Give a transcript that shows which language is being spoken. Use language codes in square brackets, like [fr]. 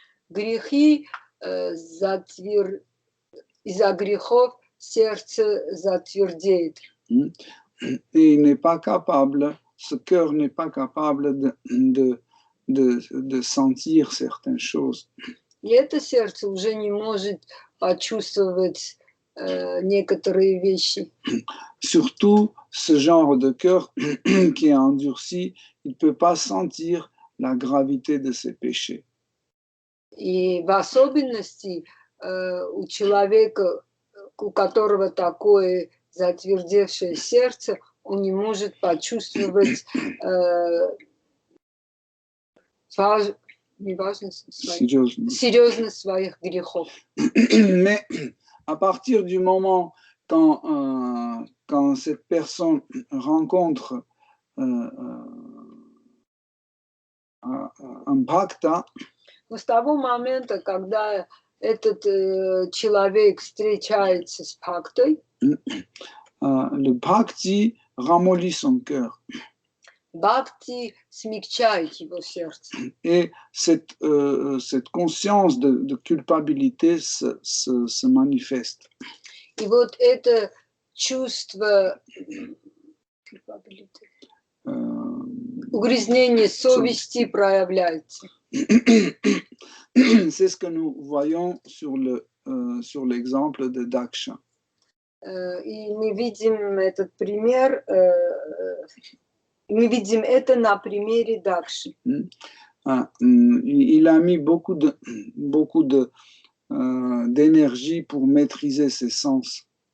[ru] Грехи из-за грехов сердце затвердеет. [fr] Et il n'est pas capable, ce cœur n'est pas capable de sentir certaines choses. [ru] И это сердце уже не может почувствовать некоторые вещи. [fr] Surtout, ce genre de cœur qui est endurci, il ne peut pas sentir la gravité de ses péchés. [ru] И в особенности у человека, у которого такое затвердевшее сердце, он не может почувствовать серьезность своих грехов. [fr] Mais à partir du moment quand cette personne rencontre un bhakta, [ru] Но с того момента, когда этот человек встречается с бхактой, [fr] le bhakti ramollit son cœur. [ru] Бхакти смягчает его сердце. [fr] Et cette conscience de culpabilité se manifeste. [ru] И вот это чувство угрызнения совести проявляется. [fr] C'est ce que nous voyons sur l'exemple de Daksha. [ru] И мы видим этот пример, мы видим это на примере Дакши. [fr] Il a mis beaucoup d'énergie pour maîtriser ses sens.